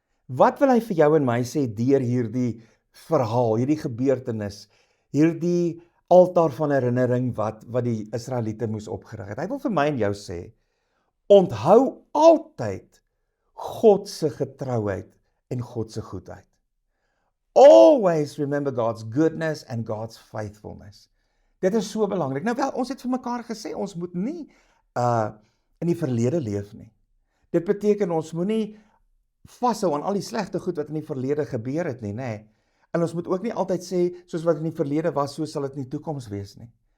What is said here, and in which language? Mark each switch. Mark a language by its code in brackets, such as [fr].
[af] Wat wil hy vir jou en my sê deur hierdie verhaal, hierdie gebeurtenis, hierdie altaar van herinnering wat die Israeliete moes opgerig het? Hy wil vir my en jou sê, onthou altyd God se getrouheid en God se goedheid. [en] Always remember God's goodness and God's faithfulness. [af] Dit is so belangrik. Nou wel, ons het vir mekaar gesê, ons moet nie in die verlede leef nie. Dit beteken ons moet nie vashou aan al die slegte goed wat in die verlede gebeur het nie, nê. En ons moet ook nie altyd sê, soos wat in die verlede was, so sal dit in die toekoms wees nie.